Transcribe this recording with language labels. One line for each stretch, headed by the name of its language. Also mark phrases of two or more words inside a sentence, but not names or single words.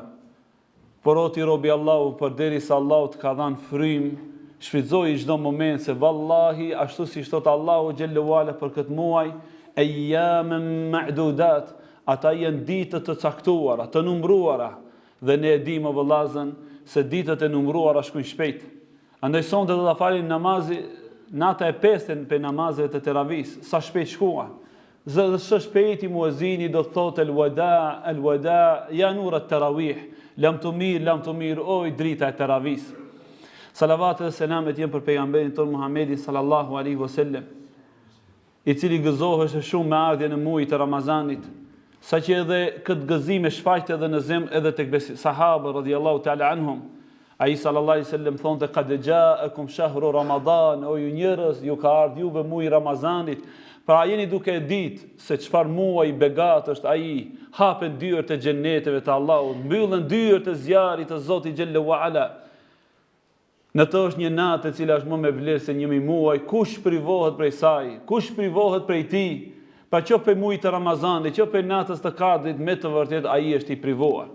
Albanian: Por o ti robi Allahu, përderisa Allahu të ka dhënë frymë, shfrytëzoi çdo moment se vallahi ashtu si thot Allahu
Arabic: جل وعلا
Albanian: për këtë muaj,
Arabic: أياما معدودات,
Albanian: ata janë ditët të caktuara, të numëruara, dhe ne e dimë vëllazën se ditët e numëruara shkojnë shpejt. Andaj sonte do ta falim namazi nata e 5 për namazet e teravis, sa shpejt shkuan. Zë shpejti muezini do të thotë
Arabic: الوداع يا نور التراويح لم تمر,
Albanian: oj drita e teravis. Salavat dhe selamet jenë për pejgamberin tonë Muhammedin
Arabic: صلى الله عليه وسلم,
Albanian: i cili gëzohej shumë me ardhjen e muajit të Ramazanit, saqë edhe këtë gëzim e shfaqte edhe në zemër edhe tek sahabët
Arabic: رضي الله تعالى عنهم.
Albanian: Ai
Arabic: صلى الله عليه وسلم
Albanian: thonte
Arabic: قد جاءكم شهر رمضان,
Albanian: o ju njerëz, ju ka ardhur juve muaji i Ramazanit. Pra jeni duke ditë se çfarë muaj begat është ai, hapen dyert e xheneteve të Allahut, mbyllen dyert e zjarrit të Zotit
Arabic: جل وعلا.
Albanian: Në të është një natë e cila është më me vlerë se 1000 muaj, kush privohet prej saj, kush privohet prej tij, pa qoftë për muajin e Ramazanit, qoftë për natës të Kadrit, me të vërtetë ai është i privuar.